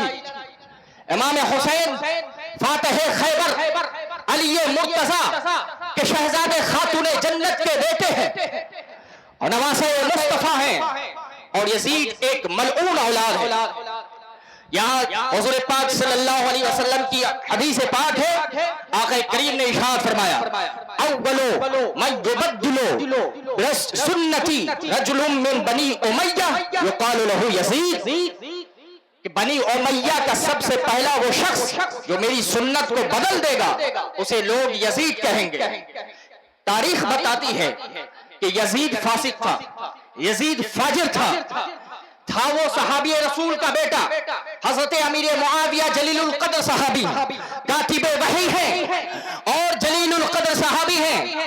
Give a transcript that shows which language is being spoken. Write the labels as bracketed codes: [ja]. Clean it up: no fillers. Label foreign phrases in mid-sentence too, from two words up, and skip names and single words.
[ur] امام حسین فاتح خیبر علی مرتضی کے شہزادے خاتون جنت کے بیٹے ہیں اور نواسے مصطفیٰ ہیں اور یزید ایک ملعون اولاد ہے. یہاں حضور پاک [ar] صلی اللہ علیہ وسلم [ur] کی حدیث پاک ہے، آقا کریم نے ارشاد فرمایا [ar] اولو من یبدلو سنتی رجل من بنی امیہ یقال لہ یزید، [ur] کہ بنی امیہ کا سب سے پہلا وہ شخص جو میری سنت کو بدل دے گا اسے لوگ یزید کہیں گے. تاریخ بتاتی ہے کہ یزید فاسق تھا، یزید فاجر تھا وہ صحابی رسول کا بیٹا حضرت امیر معاویہ جلیل القدر صحابی، کاتب وحی ہیں اور جلیل القدر صحابی ہیں.